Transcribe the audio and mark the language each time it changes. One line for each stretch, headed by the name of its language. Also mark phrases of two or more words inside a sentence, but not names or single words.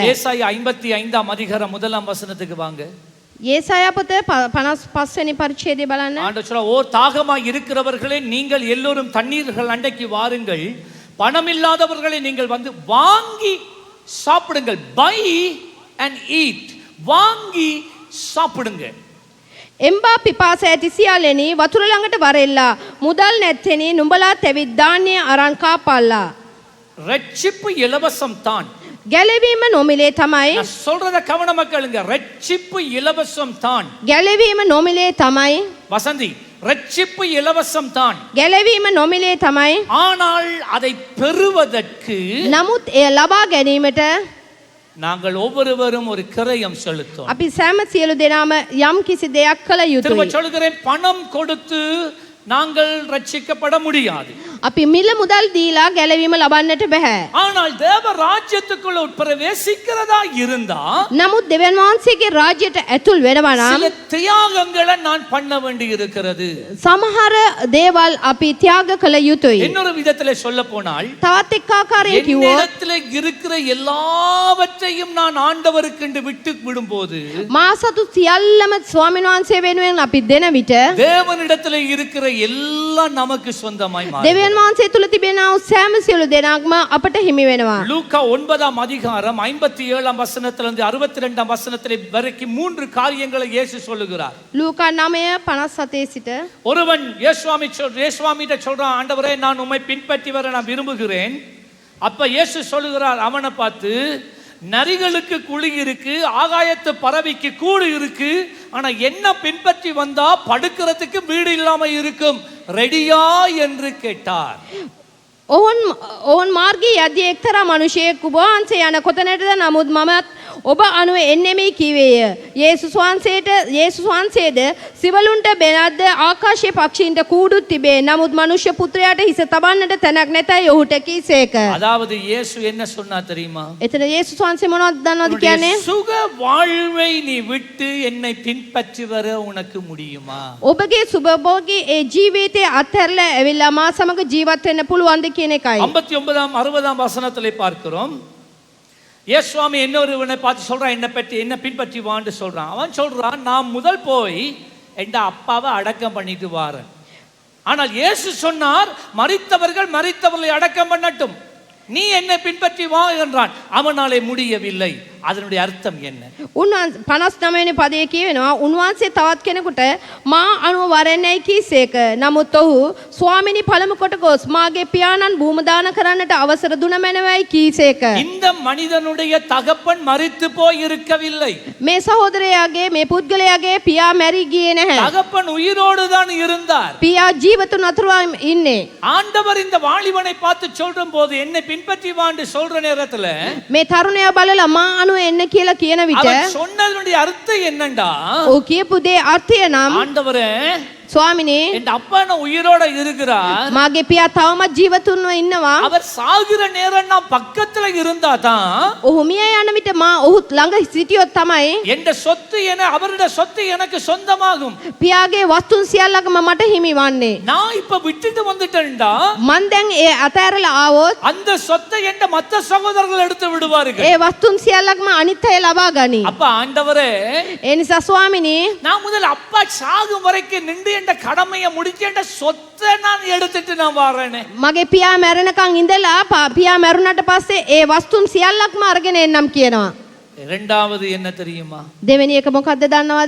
Tamil: ஏசாயா 55ஆம் அதிகாரம் 1ஆம் வசனத்துக்கு வாங்க.
Sinhala: යේසායා පොත 55 වෙනි පරිච්ඡේදය බලන්න.
Tamil: ஆண்டவர் சொல்றார், ஓ தாகமாய் இருக்கிறவர்களே நீங்கள் எல்லோரும் தண்ணீர்கள் அண்டைக்கு வாருங்கள், பணமில்லாதவர்களை நீங்கள் வந்து வாங்கி சாப்பிடுங்கள்.
English: buy and eat,
Tamil: வாங்கி சாப்பிடுங்க.
Sinhala: එම්බා පිපාස ඇති සියල්ලෙනි වතුර ළඟට වරෙල්ලා, මුදල් නැත්තෙනි නුඹලා තෙවිත් ධාන්‍ය අරන් කාපල්ලා.
Tamil: ரட்சிப்பு இலவசம் தான்.
Sinhala: ගැලවීම නොමිලේ තමයි.
Tamil: நான் சொல்றத கவனமா கேளுங்க. ரட்சிப்பு இலவசம் தான்.
Sinhala: ගැලවීම නොමිලේ තමයි.
Tamil: வசந்தி, ரட்சிப்பு இலவசம் தான்.
Sinhala: ගැලවීම නොමිලේ තමයි.
Tamil: ஆனால் அதை பெறுவதற்கு
Sinhala: නමුත් එය ලබා ගැනීමට
Tamil: நாங்கள் ஒவ்வொருவரும் ஒரு கிரயம் செலுத்தும்.
Sinhala: අපි සෑම සියලු දෙනාම යම් කිසි දෙයක් කළ
Tamil: திரும்ப
Sinhala: යුතුයි.
Tamil: சொல்கிறேன், பணம் கொடுத்து நாங்கள் ரட்சிக்கப்பட முடியாது.
Sinhala: අපි මිල මුදල් දීලා ගැලවීම ලබන්නට බෑ.
Tamil: ஆனால் தேவ ராஜ்யத்துக்குள்ள உட்பிரவேசிக்கிறதா இருந்தா
Sinhala: නමුත් දෙවියන් වහන්සේගේ රාජ්‍යයට ඇතුල් වෙනවා නම්
Tamil: சில தியாகங்களை நான் பண்ண வேண்டி இருக்கிறது.
Sinhala: සමහර දේවල් අපි ත්‍යාග කළ යුතුයි.
Tamil: இன்னொரு விதத்திலே சொல்ல போனால்,
Sinhala: තවත් එක් ආකාරයෙන් කිව්වොත්
Tamil: என்னிடத்திலே இருக்கிற எல்லாவற்றையும் நான் ஆண்டவருக்கு என்று விட்டு விடும்போது,
Sinhala: මා සතු සියල්ලම ස්වාමීන් වහන්සේ වෙනුවෙන් අපි දෙන විට
Tamil: தேவனிடத்திலே இருக்கிற எல்லாம் நமக்கு சொந்தமாய் மாறும்.
Sinhala: දෙවියන් වහන්සේ තුල තිබෙනා වූ සෑම සියලු දෙනාක්ම අපට හිමි වෙනවා.
Tamil: லூக்கா 9ஆம் அதிகாரம் 57ஆம் வசனத்திலிருந்து 62ஆம் வசனத்திலே வரைக்கும் 3 காரியங்களை இயேசு சொல்லுகிறார்.
Sinhala: ලූකා 9:57 සිට
Tamil: ஒருவன் இயேசுவாமிட்ட சொல்றான், ஆண்டவரே நான் உம்மை பின்பற்றி வர நான் விரும்புகிறேன். அப்ப இயேசு சொல்லுகிறார் அவனை பார்த்து, நரிகளுக்கு குழி இருக்கு, ஆகாயத்து பறவைக்கு கூடு இருக்கு, ஆனா என்ன பின்பற்றி வந்தா படுக்கிறதுக்கு வீடு இல்லாம இருக்கும், ரெடியா என்று கேட்டார்.
Sinhala: ඔවුන් මාර්ගයේ යද්දී එක්තරා මිනිසෙක් ඔබ වහන්සේ යන කොතැනටද, නමුත් මමත් ඔබ අනුව එන්නෙමි කීවේය. යේසුස් වහන්සේද සිවලුන්ට බෙනද්ද ආකාශයේ පක්ෂීන්ට කූඩුත් තිබේ, නමුත් මනුෂ්‍ය පුත්‍රයාට හිස තබන්නට තැනක් නැතයි ඔහුට කීසේක.
Tamil: அதாவது இயேசு என்ன சொன்னா தெரியுமா?
Sinhala: එතන යේසුස් වහන්සේ මොනවද දන්නවද කියන්නේ?
Tamil: சுக வாழ்வை நீ விட்டு என்னை பின்பற்றி வர உனக்கு முடியுமா?
Sinhala: ඔබගේ සුබභෝගී ඒ ජීවිතය අත්හැරලා ඇවිල්ලා මා සමග ජීවත් වෙන්න පුළුවන්ද කියන එකයි.
Tamil: 59ஆம் 60ஆம் வசனத்திலே பார்க்கிறோம். இயேசுவாமி இன்னொருவனை பார்த்து சொல்றான், என்ன பின்பற்றி வான்னு சொல்றான். அவன் சொல்றான், நான் முதல் போய் என் அப்பாவை அடக்கம் பண்ணிட்டு வாரேன். ஆனால் இயேசு சொன்னார், மரித்தவர்களை அடக்கம் பண்ணட்டும், நீ என்னை பின்பற்றி வா என்றான். அவனாலே முடியவில்லை. அதனுடைய அர்த்தம் என்ன?
Sinhala: 59 වෙනි පදයේ කියවෙනවා, උන්වහන්සේ තවත් කෙනෙකුට මා අනුව වරෙන්නයි කීසේක. නමුත් ඔහු ස්වාමිනී පළමු කොට ගොස් මාගේ පියාණන් භූම දාන කරන්නට අවසර දුන මැනවයි කීසේක.
Tamil: இந்த மனிதனுடைய தகப்பன் மரித்து போய் இருக்கவில்லை.
Sinhala: මේ සහෝදරයාගේ මේ පුද්ගලයාගේ පියා මැරි ගියේ නැහැ.
Tamil: தகப்பன் உயிரோடு தான் இருந்தார்.
Sinhala: පියා ජීවතුන් අතර ඉන්නේ.
Tamil: ஆண்டவர் இந்த வாலிபனை பார்த்து சொல்லும் போது என்னை பின்பற்றி வான்னு சொல்ற நேரத்துல
Sinhala: මේ තරුණයා බලලා මා අනුව එන්න කියලා කියන විට
Tamil: அவன் சொன்னதனுடைய அர்த்தம் என்னண்டா,
Sinhala: ඔහු කියපු දේ අර්ථය නම්,
Tamil: ஆண்டவரே
Sinhala: ස්වාමිනේ
Tamil: என் அப்பா உயிரோட இருக்கிறார்,
Sinhala: මාගේ පියා තවමත් ජීවතුන්ව ඉන්නවා.
Tamil: அவர் சாகுற நேரம் நான் பக்கத்துல இருந்தா தான்
Sinhala: ඔහු මිය යන විට මා ඔහු ළඟ සිටියොත් තමයි
Tamil: என் சொத்து அவருடைய சொத்து எனக்கு சொந்தமாகும்.
Sinhala: පියාගේ වස්තුන් සියල්ලකම මට හිමි වන්නේ.
Tamil: நான் இப்ப விட்டுட்டு வந்துட்டேன்டா,
Sinhala: මන් දැන් ඒ අතෑරලා ආවොත්
Tamil: அந்த சொத்தை என்ற மற்ற சகோதரர்கள் எடுத்து விடுவார்கள்.
Sinhala: ඒ වස්තුන් සියල්ලක්ම අනිත් අය ලබා ගනී.
Tamil: அப்ப ஆண்டவரே,
Sinhala: ඒ නිසා ස්වාමිනේ
Tamil: நான் முதல்ல அப்பா சாகும் வரைக்கும் நின்று என்ற கடமையை முடிச்சேன் சொத்தை நான் எடுத்துட்டு நான் வரேனே.
Sinhala: මගේ පියා මැරෙනකන් ඉඳලා පියා මැරුණාට පස්සේ ඒ වස්තුන් සියල්ලක්ම අරගෙන එන්නම් කියනවා.
Tamil: இரண்டாவது என்ன தெரியுமா?
Sinhala: දෙවෙනි එක මොකද්ද දන්නවද?